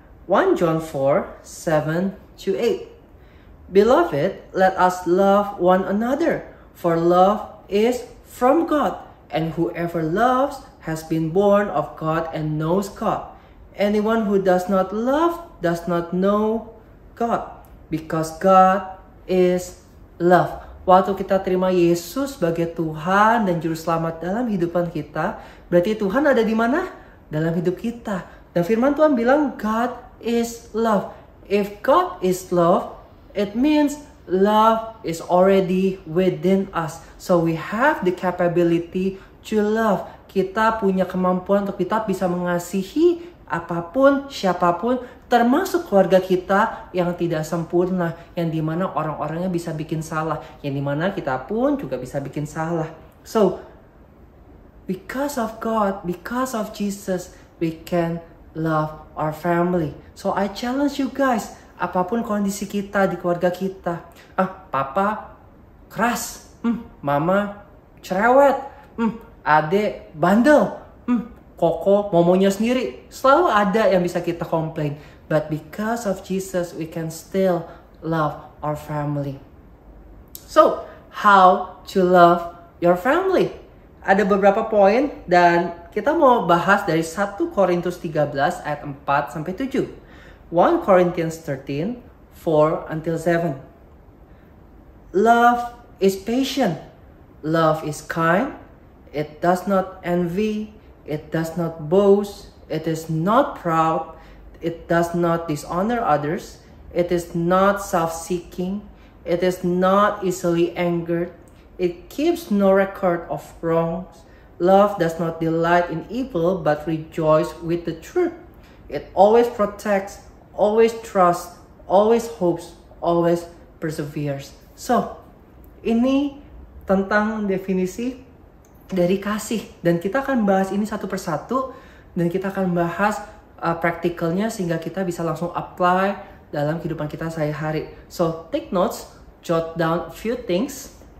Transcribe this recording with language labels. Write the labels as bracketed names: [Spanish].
[English] 1 John 4:7-8. Beloved, let us love one another, for love is from God, and whoever loves has been born of God and knows God. Anyone who does not love does not know God, because God is love. [Indonesian] Waktu kita terima Yesus sebagai Tuhan dan Juru Selamat dalam kehidupan kita, berarti Tuhan ada di mana? Dalam hidup kita. Dan firman Tuhan bilang [English] God is love. If God is love, it means love is already within us. So we have the capability to love. [Indonesian] Kita punya kemampuan untuk kita bisa mengasihi apapun, siapapun, termasuk keluarga kita yang tidak sempurna, yang dimana orang-orangnya bisa bikin salah, yang dimana kita pun juga bisa bikin salah. [English] So, because of God, because of Jesus, we can love our family. So, I challenge you guys, [Indonesian] apapun kondisi kita di keluarga kita, papa keras, mama cerewet, adek bandel, koko momonya sendiri, selalu ada yang bisa kita komplain. [English] But because of Jesus, we can still love our family. So, how to love your family? [Indonesian] Ada beberapa poin dan kita mau bahas dari 1 Korintus 13 ayat 4-7. [English] 1 Corinthians 13, 4-7. Love is patient. Love is kind. It does not envy. It does not boast. It is not proud. It does not dishonor others. It is not self-seeking. It is not easily angered. It keeps no record of wrongs. Love does not delight in evil, but rejoice with the truth. It always protects, always trusts, always hopes, always perseveres. [Indonesian] So, ini tentang definisi dari kasih. Dan kita akan bahas ini satu persatu. Dan kita akan bahas praktikalnya sehingga kita bisa langsung apply dalam kehidupan kita sehari-hari. [English] So, take notes, jot down a few things.